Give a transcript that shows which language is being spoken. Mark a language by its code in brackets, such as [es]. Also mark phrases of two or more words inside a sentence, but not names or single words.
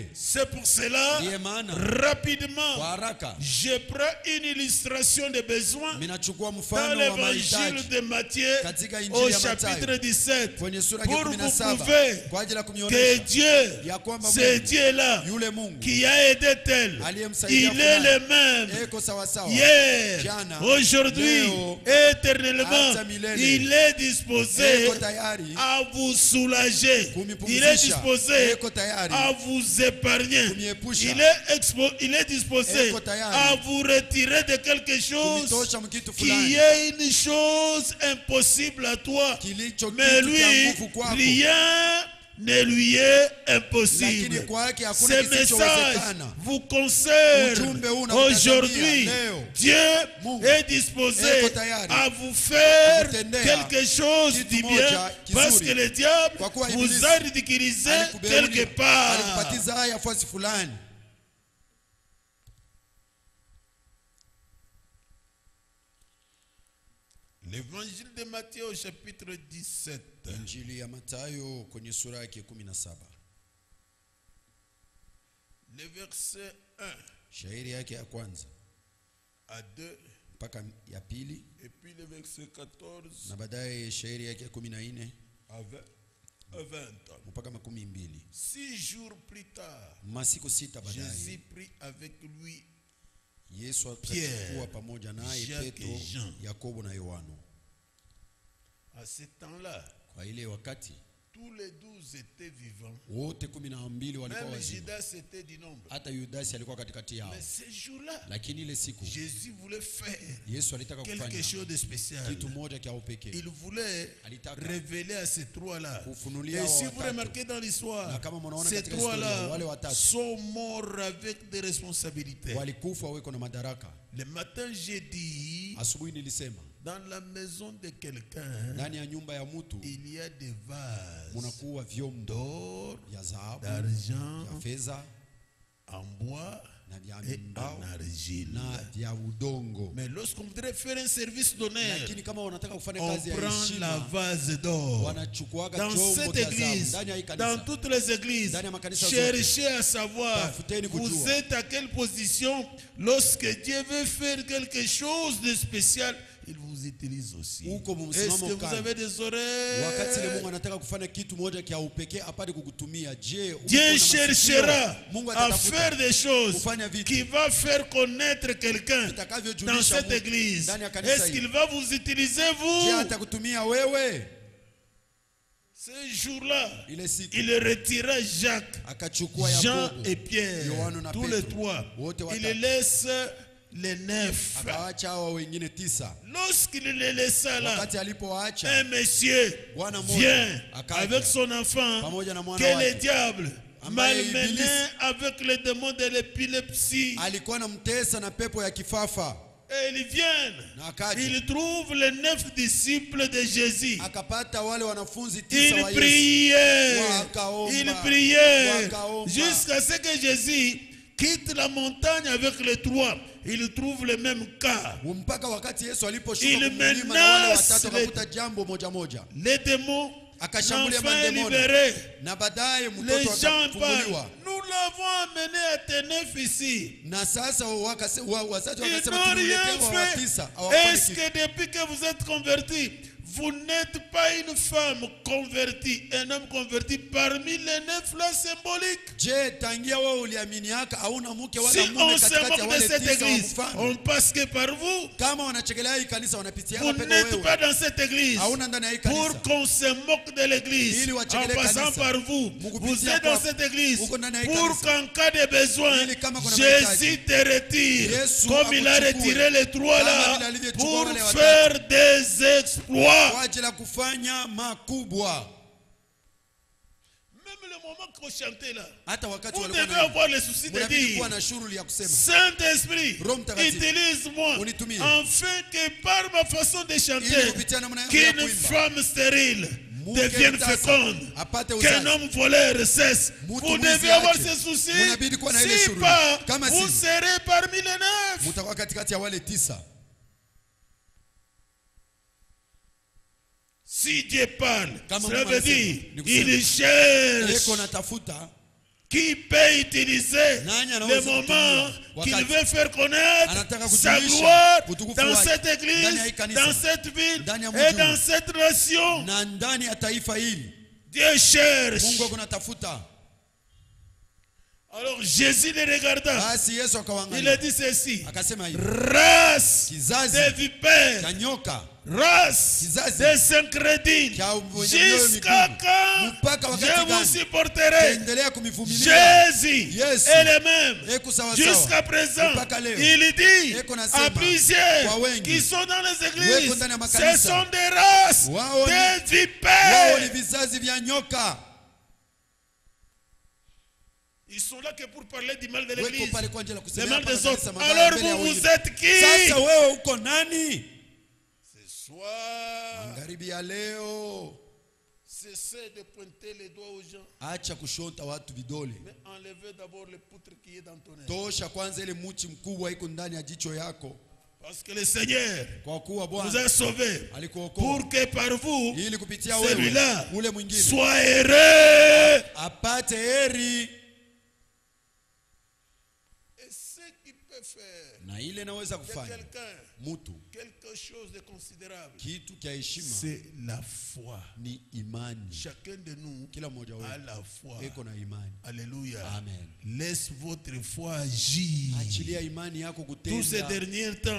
[fr] C'est pour cela, [sw] Ndiye maana kwa [fr] rapidement, [sw] haraka [fr] je prends une illustration des besoins [sw] minachukua [fr] dans [sw] mfano wa [fr] l'évangile [sw] mahitaji [fr] de Matthieu [sw] katika [fr] au [sw] Injili ya [fr] chapitre [sw] Mathayo 17 kwenye sura ya [fr] pour vous 17 prouver [sw] kwa ajili ya [fr] que [sw] kumwonyesha [fr] Dieu, [sw] ya kwamba [fr] c'est [sw] Mungu [fr] Dieu-là [sw] yule Mungu [fr] qui a aidé tel. [sw] aliyemsaidia [fr] Il est le [sw] fulani [fr] même [sw] eko sawa sawa [fr] hier, [sw] jana, [fr] aujourd'hui, [sw] leo, [fr] éternellement. [sw] hata milele. [fr] Il est disposé [sw] eko tayari [fr] à vous soulager. [sw] kumipumzisha, [fr] Il est disposé [sw] eko tayari [fr] à vous épargner. [sw] kumiepusha, [fr] Il est disposé [sw] eko tayari [fr] à vous retirer de quelque chose [sw] kumitosha mkitu [fr] qui [sw] fulani [fr] est une chose impossible à toi. [sw] kilicho [fr] Mais [sw] kitu cha [fr] lui, [sw] nguvu kwako, [fr] rien ne lui est impossible. [sw] lakini kwake hakuna [fr] Ce message [sw] kisichowezekana. [fr] vous concerne [sw] Ujumbe huu unakutazamia [fr] aujourd'hui. [sw] leo. [fr] Dieu [sw] Mungu [fr] est disposé [sw] eko tayari [fr] à vous faire [sw] kukutendea [fr] quelque chose [sw] kitu [fr] du [sw] moja [fr] bien [sw] kizuri. [fr] parce que le diable [sw] Kwa kuwa [fr] vous [sw] Ibilisi [fr] a ridiculisé [sw] alikubeulia, [fr] quelque part. [sw] alikupatiza haya fasi fulani. [fr] L'évangile de Matthieu au chapitre 17. [sw] Injili ya Mathayo kwenye sura yake 17 [fr] Le verset 1 [sw] shairi yake ya kwanza [fr] à 2 [sw] mpaka ya pili [fr] et puis le verset 14 [sw] na baadaye shairi yake ya 14 [fr] à 20. [sw] mpaka 12. [fr] 6 jours plus tard, [sw] Masiku sita [fr] Jésus [sw] baadaye [fr] prit avec lui [sw] Yesu [fr] Pierre, [sw] akakuwa pamoja naye [fr] Jacques [sw] Petro, [fr] et Jean. [sw] Yakobo na Yohana. [fr] à ce temps-là. [sw] Kwa ile wakati [fr] Tous les 12 étaient vivants. [sw] wote 12 walikuwa [fr] Même [sw] wazima. [fr] Judas était du nombre. [sw] Hata Yudasi alikuwa katikati yao. [fr] Mais ce jour-là, [sw] Lakini ile siku [fr] Jésus voulait faire [sw] Yesu alitaka [fr] quelque [sw] kufanya [fr] chose de spécial. [sw] kitu moja kia upekee. [fr] Il voulait [sw] Alitaka [fr] révéler à ces trois-là. [sw] kufunulia [fr] Et si [sw] hao [fr] vous [sw] watatu. [fr] remarquez dans l'histoire, [sw] Na kama mnaona [fr] ces [sw] katika historia wale [fr] trois-là [sw] watatu [fr] sont morts avec des responsabilités. [sw] walikufa weko na madaraka. [fr] Le matin, j'ai dit, [sw] Asubuhi nilisema [fr] dans la maison de quelqu'un, [sw] ndani ya nyumba ya mtu [fr] il y a des vases [sw] munakuwa vyombo [fr] d'or, [sw] vya dhahabu, [fr] d'argent, [sw] vya fedha [fr] en bois [sw] na vya [fr] et [sw] mbao [fr] en argile. [sw] na vya udongo. [fr] Mais lorsqu'on voudrait faire un service d'honneur, [sw] Lakini kama wanataka kufanya [fr] on [sw] kazi ya [fr] prend la [sw] heshima [fr] vase d'or. [sw] wanachukuaga [fr] Dans [sw] chombo [fr] cette [sw] cha dhahabu [fr] église, [sw] ndani ya hii [fr] dans [sw] kanisa. [fr] toutes les églises, [sw] Ndani ya makanisa zote. [fr] cherchez à savoir, [sw] Tafuteni [fr] vous [sw] kujua. [fr] êtes à quelle position lorsque Dieu veut faire quelque chose de spécial, il vous utilise aussi. [sw] Uko [fr] Est-ce [sw] msimamo [fr] que vous [sw] gani? [fr] avez des [sw] Wakati ile [fr] oreilles? [sw] Mungu anataka kufanya kitu moja kia upekee apate kukutumia. Je, uko na [fr] Dieu [sw] masikio? [fr] cherchera [sw] Mungu [fr] à [sw] atatafuta [fr] faire des choses [sw] kufanya vitu [fr] qui va faire connaître quelqu'un dans [sw] vitakavyojulisha [fr] cette [sw] Mungu [fr] église. [sw] ndani ya kanisa [fr] Est-ce [sw] hili. [fr] qu'il va vous utiliser [sw] Je, [fr] vous? [sw] atakutumia wewe? [fr] Ce jour-là, [sw] Ile siku [fr] il retira Jacques, [sw] akachukua [fr] Jean [sw] Yakobo, [fr] et Pierre, [sw] Yohana na [fr] tous [sw] Petro, [fr] les trois. [sw] wote watatu. [fr] Il laisse les 9. [sw] akawaacha hao wengine 9. [fr] Lorsqu'il les laissa là, [sw] Wakati alipoacha [fr] un monsieur [sw] Bwana mmoja [fr] vient [sw] akaja [fr] avec son enfant [sw] pamoja na mwana [fr] que le [sw] wake [fr] diable [sw] ambaye [fr] malmené [sw] Ibilisi [fr] avec le démon de l'épilepsie. [sw] alikuwa anamtesa na pepo ya kifafa, [fr] Et ils viennent. [sw] na akaja [fr] Ils trouvent les 9 disciples de Jésus. [sw] akapata wale wanafunzi 9 [fr] Ils [sw] wa Yesu. [fr] priaient. [sw] Wakaomba. [fr] Ils priaient. [sw] Wakaomba. [fr] Jusqu'à ce que Jésus quitte la montagne avec les trois. Ils trouvent le même cas. [sw] Mpaka wakati Yesu aliposhuka [fr] Il [sw] kumlima na wale [fr] menace [sw] watatu akakuta jambo moja moja, [fr] Les démons, [sw] akashambulia [fr] l'enfant est [sw] mademoni, [fr] libéré. [sw] na baadaye [fr] Les [sw] mtoto [fr] gens [sw] akafunguliwa. [fr] parlent. Nous l'avons amené à Ténèphe ici. [sw] Na sasa wazazi [fr] Ils [sw] wakasema [fr] n'ont rien [sw] tumletee wa [fr] fait. [sw] tisa. [fr] Est-ce que depuis que vous êtes convertis, vous n'êtes pas une femme convertie, un homme converti parmi les 9 là symboliques? [sw] Je, tangia wewe uliaminiaka hauna mke wala [fr] Si [sw] mume [fr] on se [sw] katikati ya [fr] moque de [sw] wale [fr] cette [sw] 9 wa [fr] église, [sw] mfano? [fr] on passe que par vous. [sw] Kama wanachekelea hii kanisa wanapitia [fr] Vous [sw] peko [fr] n'êtes [sw] wewe. [fr] pas dans cette église [sw] Hauna ndani ya hii [fr] pour [sw] kanisa. [fr] qu'on se moque de l'église [sw] Ili [fr] en [sw] wachekelee [fr] passant [sw] kanisa. [fr] par vous. [sw] Mukupitia [fr] Vous êtes dans [sw] kwako. [fr] cette église [sw] Uko ndani ya hii [fr] pour [sw] kanisa. [fr] qu'en cas de besoin, [sw] Ili kama kuna [fr] Jésus [sw] mahitaji. [fr] te retire [sw] Yesu [fr] comme il a [sw] akuchukue. [fr] retiré les trois [sw] Kama [fr] là [sw] vile alivyochukua [fr] pour [sw] wale watatu. [fr] faire des exploits. [sw] Kwa ajili ya kufanya makubwa. [fr] Même le moment qu'on chantait là, [sw] Hata wakati [fr] vous [sw] walikuwa [fr] devez avoir le souci de [sw] mnabidi [fr] dire: [sw] kuwa na shughuli ya kusema, [fr] Saint-Esprit, [sw] Roho Mtakatifu, [fr] utilise-moi [sw] unitumie. [fr] afin que par ma façon de [sw] ili [fr] chanter, [sw] kupitia namna yangu ya [fr] qu'une [sw] kuimba [fr] femme stérile [sw] Mke [fr] devienne [sw] mtasa [fr] féconde, [sw] apate [fr] qu'un [sw] uzazi. [fr] homme voleur cesse. [sw] Mtu [fr] Vous [sw] mwizi [fr] devez avoir [sw] ache. [fr] ce souci. [sw] Mnabidi kuwa na ile [fr] Si [sw] shughuli. [fr] pas, [sw] Kama [fr] vous [sw] si, [fr] serez parmi les 9. [sw] mtakuwa katikati ya wale 9. [fr] Si Dieu parle, [sw] Kama [fr] cela [sw] Mungu [fr] veut [sw] anasema, [fr] dire [sw] ni kusema, [fr] il cherche [sw] Eko natafuta [fr] qui peut utiliser [sw] nani [fr] le [sw] anaweza [fr] moment [sw] kutumia [fr] qu'il [sw] wakati [fr] veut faire connaître [sw] anataka [fr] sa [sw] kujulisha [fr] gloire [sw] utukufu [fr] dans [sw] wake [fr] cette [sw] ndani ya hii [fr] église, [sw] kanisa, [fr] dans cette ville [sw] ndani ya [fr] et [sw] mji [fr] dans [sw] huu, [fr] cette nation. [sw] na ndani ya taifa hili. [fr] Dieu cherche. [sw] Mungu ako natafuta. [fr] Alors Jésus les regarda. [sw] Basi Yesu [fr] Il a [sw] akawaangalia [fr] dit ceci: [sw] akasema hivi, [fr] race [sw] kizazi [fr] des vipères, [sw] cha nyoka, [fr] race [sw] kizazi [fr] des incrédules, [sw] cha wenye mioyo [fr] jusqu'à [sw] migumu, [fr] quand [sw] mpaka wakati [fr] je vous [sw] gani [fr] supporterai? [sw] taendelea kumivumilia? [fr] Jésus [sw] Yesu [fr] est le même [sw] eko sawa [fr] jusqu'à [sw] sawa [fr] présent. [sw] mpaka leo. [fr] Il dit [sw] Eko nasema, [fr] à plusieurs [sw] kwa wengi, [fr] qui sont dans les [sw] weko [fr] églises, [sw] ndani ya [fr] ce [sw] makanisa, [fr] sont des races, [sw] wao [fr] des [sw] ni- wao ni [fr] vipères. [sw] vizazi vya nyoka. [fr] Ils sont là que pour parler du mal de [sw] Weko [fr] l'église, [sw] pale kwa ajili ya [fr] le [sw] kusemea [fr] mal [sw] hapa [fr] des [sw] na [fr] autres. [sw] kanisa mabaya [fr] Alors [sw] mbele ya [fr] vous, vous [sw] wengine. [fr] êtes qui? [sw] Sasa wewe uko nani? [fr] Ce soir, [sw] Magharibi ya leo, [fr] cessez de pointer les doigts aux gens, [sw] acha kushonta watu vidole. [fr] mais enlevez d'abord le poutre qui est dans ton œil. [sw] Tosha kwanza ile muchi mkubwa iko ndani ya jicho yako, [fr] Parce que le Seigneur [sw] kwa kuwa [fr] vous [sw] Bwana [fr] a sauvé [sw] alikuokoa [fr] pour que par vous, [sw] ili kupitia [fr] celui-là [sw] wewe ule mwingine [fr] soit heureux. [sw] apate heri. [fr] Et ce qu'il peut faire [sw] Na ile naweza [fr] de [sw] kufanya [fr] quelqu'un [sw] mtu [fr] quelque chose de considérable, [sw] kitu kia heshima [fr] c'est la foi. [sw] ni imani. [fr] Chacun de nous [sw] Kila mmoja [fr] a [sw] wetu [fr] la foi. [sw] eko na imani. [fr] Alléluia. [sw] Amen. [fr] Laisse votre foi agir. [sw] Achilia imani yako [fr] Tous ces [sw] kutenda. [fr] derniers temps,